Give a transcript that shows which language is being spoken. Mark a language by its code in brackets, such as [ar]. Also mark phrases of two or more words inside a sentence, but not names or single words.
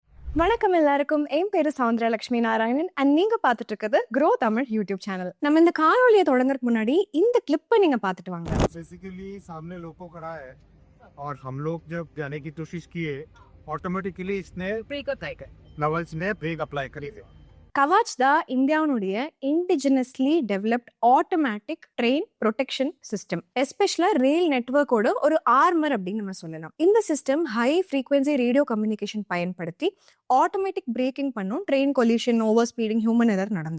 [ta] வணக்கம் எல்லாருக்கும். என் பேரு சௌந்தர்யா லட்சுமி நாராயணன் அண்ட் நீங்க பார்த்துட்டு இருக்கிறது Groww தமிழ் யூடியூப் சேனல். நம்ம இந்த காணொலியை தொடங்குறதுக்கு முன்னாடி இந்த கிளிப்பை நீங்க பார்த்துட்டு வாங்க. [hi] बेसिकली सामने लोको खड़ा है और हम लोग जब जाने की कोशिश किए ऑटोमेटिकली इसने [en] brake apply [hi] कर नवल्स ने [en] brake apply [hi] करी थे. [ta] கவாச் தான் இந்தியாவுடைய [en] indigenously developed automatic train protection system, [ta] எஸ்பெஷலா ரெயில் நெட்வொர்க்கோட ஒரு ஆர்மர் அப்படின்னு நம்ம சொல்லலாம். இந்த சிஸ்டம் [en] high frequency radio communication [ta] பயன்படுத்தி [en] automatic braking [ta] பண்ணும் [en] train collision, over speeding, human error [ta] நடந்தா.